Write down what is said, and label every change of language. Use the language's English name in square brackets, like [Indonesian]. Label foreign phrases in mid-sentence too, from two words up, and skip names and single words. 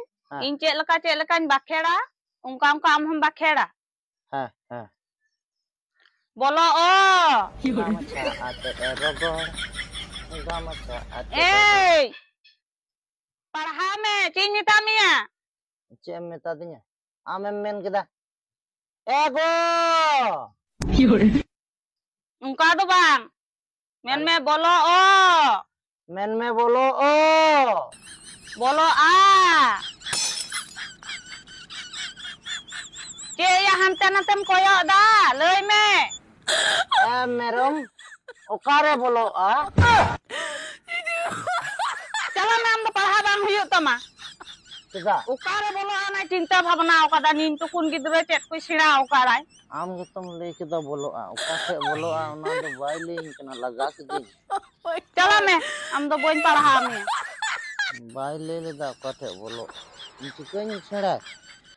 [Santali] हाँ In cek leka bakhera. Ungka am hum bakhera. हाँ हाँ Bolo oh. Gamacha ate erogor gamacha ate Hey, parhame cini tamia. ᱪᱮᱫ ᱮᱢ ᱢᱮᱛᱟ ᱫᱤᱧᱟ ᱟᱢᱮᱢ ᱢᱮᱱ ᱠᱮᱫᱟ ᱮᱜᱳ Ungka do bang. Men me bolo oh. ᱢᱮᱱ ᱢᱮ ᱵᱚᱞᱚ ᱚ Bolo ah. Cek ya hante nantem koyok da. Leuy me. ᱢᱮᱨᱚᱢ ᱚᱠᱟᱨᱮ ᱵᱚᱞᱚᱜᱼᱟ Chala nam do parha bang huyuk tama. ᱪᱮᱫᱟᱜ Ukare bolo ana cinta bhabna okada nin tukun gidra chet ko sira okarai. ᱟᱢ ᱜᱮᱛᱚᱢ ᱞᱟᱹᱭ ᱠᱮᱫᱟ ᱵᱚᱞᱚᱜᱼᱟ ᱚᱠᱟ ᱴᱷᱮᱡ ᱵᱚᱞᱚᱜᱼᱟ ᱚᱱᱟ ᱫᱚ ᱵᱟᱭ ᱞᱟᱹᱭᱟᱹᱧ ᱠᱟᱱᱟ ᱞᱟᱜᱟ ᱠᱤᱫᱤᱧ Chala me am do boin parha me. ᱵᱟᱭ ᱞᱟᱹᱭ ᱞᱮᱫᱟ ᱚᱠᱟ ᱴᱷᱮᱡ ᱵᱚᱞᱚᱜ ᱤᱧ ᱪᱤᱠᱟᱹᱧ ᱥᱮᱬᱟ